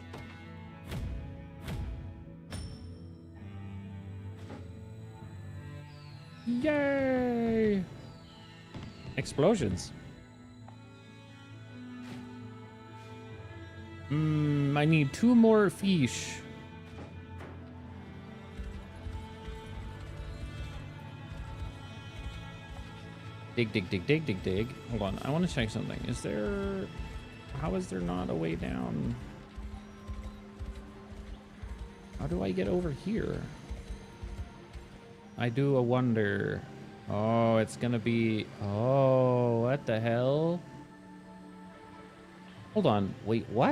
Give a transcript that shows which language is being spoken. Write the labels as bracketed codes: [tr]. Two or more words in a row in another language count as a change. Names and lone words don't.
[en] Yay! Explosions. I need 2 more fish. Dig, dig, dig, dig, dig, dig. Hold on, I want to check something. Is there... How is there not a way down? How do I get over here? I do wonder. Oh, it's gonna be... Oh, what the hell? Hold on. Wait, what?